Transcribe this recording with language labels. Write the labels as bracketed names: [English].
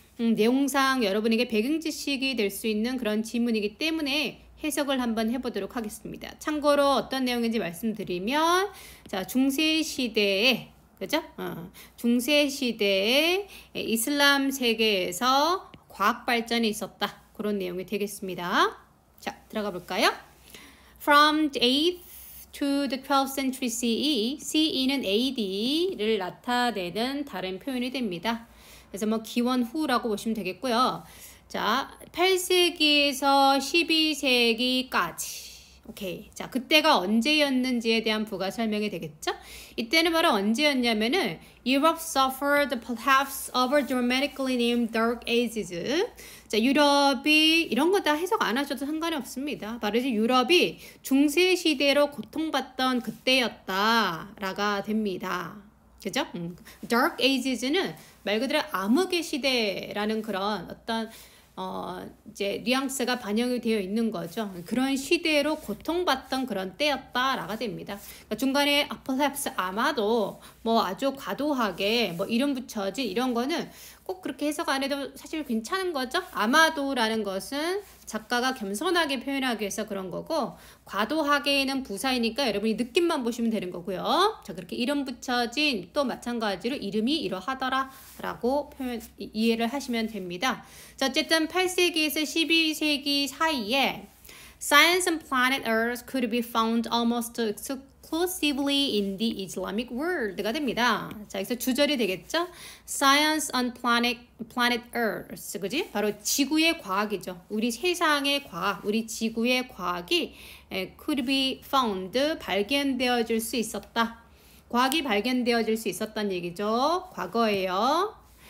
[Korean] 내용상 여러분에게 배경 지식이 될 수 있는 그런 지문이기 때문에 해석을 한번 해보도록 하겠습니다. 참고로 어떤 내용인지 말씀드리면 자, 중세시대에 그죠? 중세시대에 이슬람 세계에서 과학 발전이 있었다. 그런 내용이 되겠습니다. 자, 들어가 볼까요? [English] From the 8th to the 12th century CE, [Korean] CE는 AD를 나타내는 다른 표현이 됩니다. 그래서 뭐 기원 후라고 보시면 되겠고요. 자, 8세기에서 12세기까지. 오케이. 자, 그때가 언제였는지에 대한 부가 설명이 되겠죠? 이때는 바로 언제였냐면은 [English] Europe suffered perhaps over dramatically named Dark Ages. [Korean] 자, 유럽이 이런 거 다 해석 안 하셔도 상관이 없습니다. 바로 이제 유럽이 중세 시대로 고통받던 그때였다라가 됩니다. 그죠? Dark Ages는 말 그대로 암흑의 시대라는 그런 어떤 이제 뉘앙스가 반영이 되어 있는 거죠. 그런 시대로 고통받던 그런 때였다라가 됩니다. 그러니까 중간에 perhaps 아마도 뭐 아주 과도하게 뭐 이름 붙여지 이런 거는 꼭 그렇게 해석 안 해도 사실 괜찮은 거죠. 아마도라는 것은 작가가 겸손하게 표현하기 위해서 그런 거고 과도하게는 부사이니까 여러분이 느낌만 보시면 되는 거고요. 자, 그렇게 이름 붙여진 또 마찬가지로 이름이 이러하더라 라고 이해를 하시면 됩니다. 자, 어쨌든 8세기에서 12세기 사이에 [English] Science and planet Earth could be found almost exclusively in the Islamic world가 됩니다. [Korean] 자, 여기서 주절이 되겠죠? [English] Science on planet Earth, 그지? [Korean] 바로 지구의 과학이죠. 우리 세상의 과학, 우리 지구의 과학이 [English] could be found, [Korean] 발견되어질 수 있었다. 과학이 발견되어질 수 있었다는 얘기죠. 과거예요.